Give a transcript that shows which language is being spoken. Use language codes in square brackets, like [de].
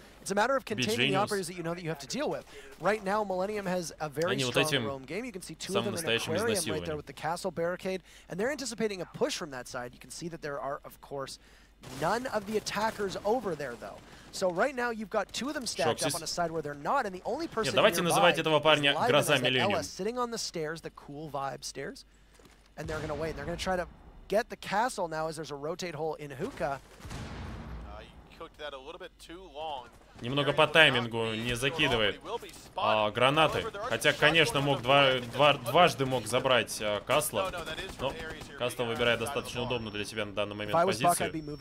[en] It's a matter of containing the operators that you know that you have to deal with. Right now, Millenium has a very strong roam game. You can see two of them in an aquarium right there with the castle barricade, and they're anticipating a push from that side. You can see that there are, of course, none of the attackers over there, though. So right now, you've got two of them stacked up on a side where they're not, and the only person [ru] давайте называть этого парня Гроза Millenium. [en] Sitting on the stairs, the cool vibe stairs, and they're going to wait. They're going to try to get the castle now as there's a rotate hole in hookah. You cooked that a little bit too long. [ru] Немного по таймингу не закидывает гранаты. Хотя, конечно, мог дважды мог забрать Касла. Но Касла выбирает достаточно удобно для себя на данный момент позицию.